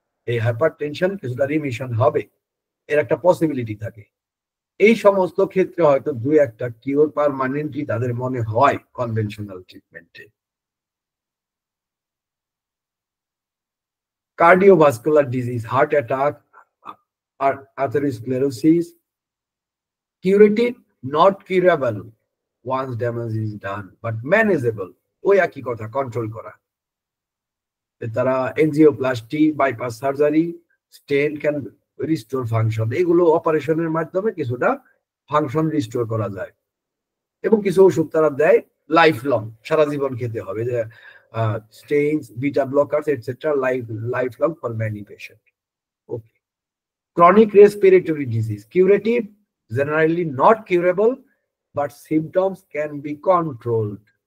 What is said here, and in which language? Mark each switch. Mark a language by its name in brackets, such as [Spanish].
[Bangla] এই হাইপারটেনশন কিছুটা রিমিশন হবে, এর একটা পসিবিলিটি থাকে। এই সমস্ত ক্ষেত্রে হয়তো দুই একটা কিওর পার্মানেন্টলি তাদের মনে হয় conventional ট্রিটমেন্টে। [English] Cardiovascular disease, heart attack, atherosclerosis, curative, not curable once damage is done, but manageable. [Bangla] ওই একই কথা, কন্ট্রোল করা। তারা angioplasty, bypass surgery, [English] stent can restore function, [Bangla] এগুলো অপারেশনের মাধ্যমে কিছুটা ফাংশন রিস্টোর করা যায়। এবং কিছু ওষুধ তারা দেয় লাইফ লং, সারা জীবন খেতে হবে, যে stains, beta blockers, etc. [English] lifelong for many patients. Okay. Chronic respiratory disease, curative, generally not curable, but symptoms can be controlled.